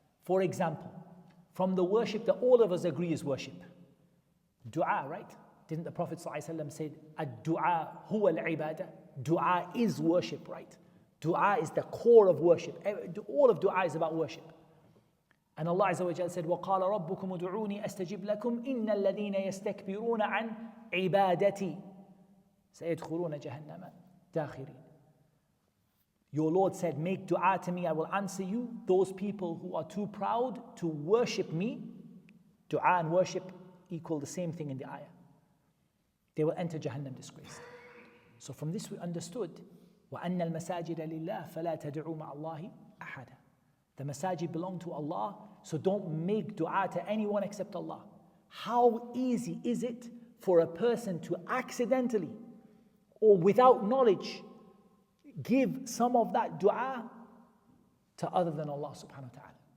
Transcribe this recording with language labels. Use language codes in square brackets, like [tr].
[en] For example, from the worship that all of us agree is worship, dua, right? Didn't the Prophet ﷺ say, [ar] Ad-du'a huwa al-ibadah? [en] Dua is worship, right? Dua is the core of worship. All of dua is about worship. And Allah Azza wa Jalla said, [ar] وَقَالَ رَبُّكُمُ دُعُونِي أَسْتَجِبْ لَكُمْ إِنَّ الَّذِينَ يَسْتَكْبِرُونَ عَنْ عِبَادَتِي سَيَدْخُلُونَ جَهَنَّمَ دَاخِرِينَ. [en] Your Lord said, make dua to me, I will answer you. Those people who are too proud to worship me, dua and worship equal the same thing in the ayah, they will enter Jahannam disgraced. So from this we understood, [ar] وَأَنَّ الْمَسَاجِدَ لِلَّهِ فَلَا تَدْعُوا مَعَ اللَّهِ أَحَدًا. [en] The masajid belong to Allah, so don't make dua to anyone except Allah. How easy is it for a person to accidentally or without knowledge give some of that dua to other than Allah subhanahu wa ta'ala?